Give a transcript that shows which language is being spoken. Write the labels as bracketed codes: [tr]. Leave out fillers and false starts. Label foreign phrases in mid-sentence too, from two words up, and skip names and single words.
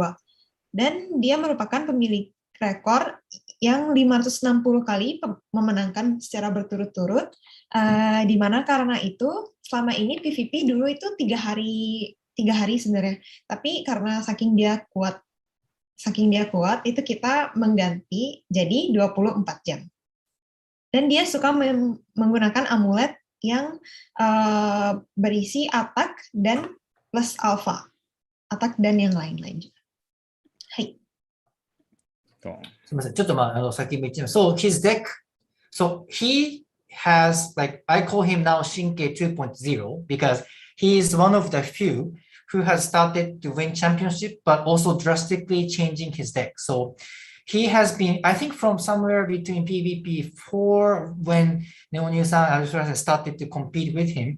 [id] Dan dia merupakan pemilik rekor yang 560 kali memenangkan secara berturut-turut, di mana karena itu selama ini PVP dulu itu 3 hari sebenarnya, tapi karena saking dia kuat itu kita mengganti jadi 24 jam. Dan dia suka menggunakan amulet yang berisi attack dan [en] plus alpha, [id] attack dan yang lain-lain juga. Hai. [ja] すみません、ちょっと先も言ってみます。 [en] So his deck, so he has like I call him now Shinke 2.0 because he is one of the few who has started to win championship, but also drastically changing his deck. So he has been, I think, from somewhere between PvP 4 when Neonyu-san started to compete with him.